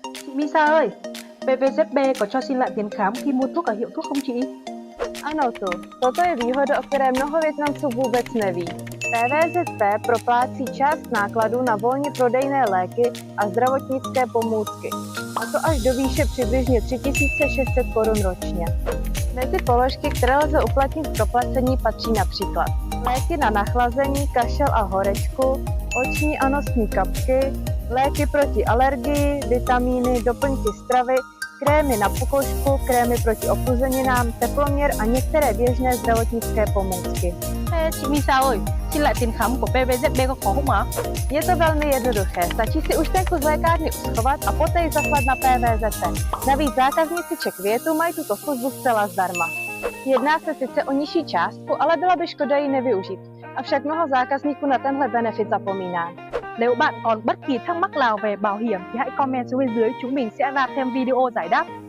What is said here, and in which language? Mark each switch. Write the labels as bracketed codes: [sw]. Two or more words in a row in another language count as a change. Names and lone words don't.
[vi] Chị Misa ơi, PVZB có cho xin lại tiền khám khi mua thuốc ở hiệu thuốc không chị? [cs] Ano tu, toto je výhoda, o které mnoho Vietnamců vůbec neví. PVZP proplácí část nákladů na volně prodejné léky a zdravotnické pomůcky. A to až do výše přibližně 3600 korun ročně. Mezi položky, které lze uplatnit v proplacení, patří například léky na nachlazení, kašel a horečku, oční a nosní kapky, léky proti alergii, vitamíny, doplňky stravy, krémy na pokožku, krémy proti opuzeninám, teploměr a některé běžné zdravotnické pomůcky. [vi] Chị Misa ơi, xin lại tiền khám của PVZB có khó không ạ? [cs] Je to velmi jednoduché, stačí si účtenku z lékárny uschovat a poté ji zaslat na PVZP. Navíc zákazníci Czech Větu mají tuto službu zcela zdarma. Jedná se sice o nižší částku, ale byla by škoda ji nevyužít. Avšak mnoho zákazníků na tenhle benefit zapomíná. [vi] Nếu bạn còn bất kỳ thắc mắc nào về bảo hiểm thì hãy comment xuống bên dưới, chúng mình sẽ ra thêm video giải đáp.